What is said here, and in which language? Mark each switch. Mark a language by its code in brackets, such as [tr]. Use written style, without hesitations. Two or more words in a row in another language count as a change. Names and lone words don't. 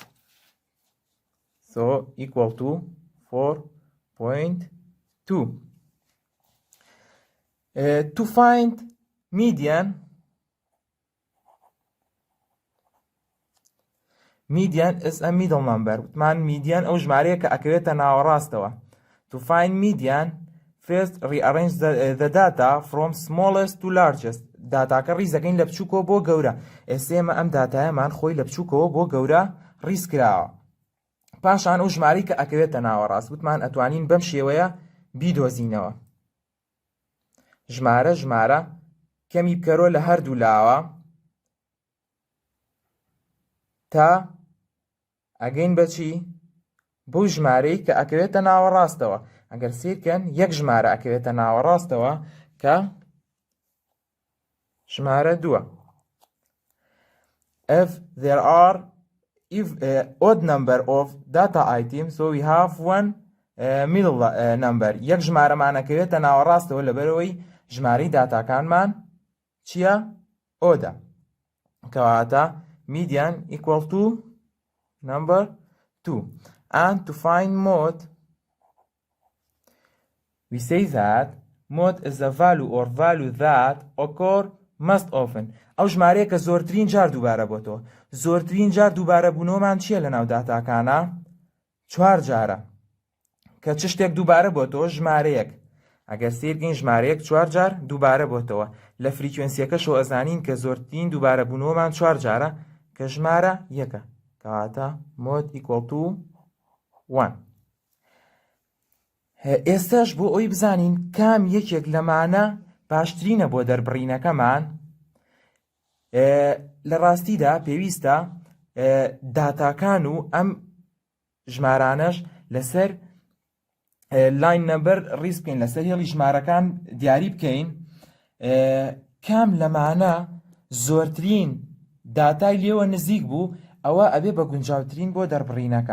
[en] So equal to 4.2. To find median is a middle number. [ckb] وتمان median أو ژمارەیە کە ئەکەوێتە ناوەڕاستەوە. [en] To find median, first rearrange the data from smallest to largest. [ckb] داتاکە ڕیزەکەین لە بچووکەوە بۆ گەورە. ئێسێمە ئەم داتایەمان خۆی لە بچووکەوە بۆ گەورە ڕیز کراوە. پاشان ئەو ژمارەی کە ئەکەوێتە ناوەڕاست وتمان ئەتوانین بەم شێوەیە بیدۆزینەوە. ژمارە کەمی بکەرۆ لە هەردوو لاوە تا ئەگەین بەچی بۆ ژمارەی کە ئەکەوێتە ناوەڕاستەوە. ئەگەر سیرکەن یەک ژمارە ئەکەوێتە ناوەڕاستەوە کە ژمارە 2. [en] If there are odd number of data items, so we have one middle number. [ckb] یەک ژمارەمانەکەوێتە ناوەڕاستەوە لەبەرەوەی ژمارەی داتاکانمان چییە؟ ئۆدە. کەواتە [en] median equal to number 2. And to find mode, we say that mode is a value or value that occur most often. [ckb] ئەو ژمارەیە کە زۆرترین جار دووبارە بۆتەوە. زۆرترین جار دووبارە بوونەوەمان چییە لە ناو داتاکانە؟ 4 جارە. کە چ شتێک دووبارە بۆتەوە؟ ژمارەیەک. ئەگەر سیرکەین ژمارەیەک 4 جار دووبارە بۆتەوە. لە فریکوێنسیەکەشەوە ئەزانین کە زۆرترین دووبارە بوونەوەمان 4 جارە کە ژمارە یەکە. [en] کەواتە mode equal to 1. [ckb] ئێستاش بۆ ئەوی بزانین کام یەکێک لەمانە باشترینە بۆ دەربڕینەکەمان، لە ڕاستیدا پێویستە داتاکان و ئەم ژمارانەش لەسەر [en] line number [ckb] ڕیز بکەین، لەسەر هێڵی ژمارەکان دیاری بکەین کام لەمانە زۆرترین داتای لێوە نزیک بوو ئەوە ئەبێ بە گونجاوترین بۆ دەربڕینەکە.